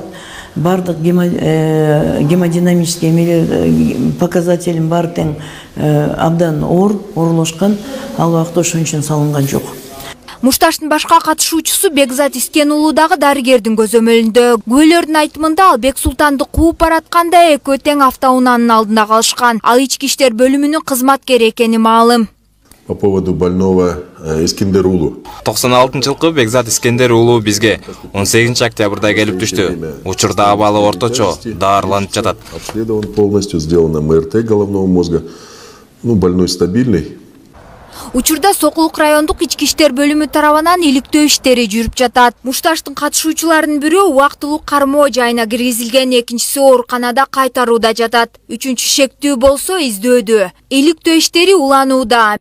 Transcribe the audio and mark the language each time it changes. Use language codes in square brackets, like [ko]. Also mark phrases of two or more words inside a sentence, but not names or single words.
[ky] Бардык гемодинамический показателин баары тең абдан оорлошкан. Ал убакта ошон үчүн салынган жок. Мушташтын башка катышуучусу Бекзат Искен уулу дагы дарыгердин көзөмөлүндө. Күбөлөрдүн айтымында ал Бексултанды кууп баратканда экөө тең автоунаанын алдында калышкан. Ал ички иштер бөлүмүнүн кызматкери экени маалым. [ru] По поводу больного [ky] Искендер уулу. 96-жылкы Бекзат Искендер уулу бизге 18 октябрда келип түштү. Учурда абалы орточо даарыланып жатат. [ru] Обследован полностью, сделано МРТ головного мозга. Больной стабильный. [ky] Учурда Сокулук райондук ички иштер бөлүмү тарабынан иликтөө иштери жүрүп жатат. Мушташтын катышуучуларынын бирөө убактылуу кармоо жайына киргизилген, экинчиси ооруканада кайтарууда жатат. Үчүнчү шектүү болсо издөөдө. Иликтөө иштери уланууда.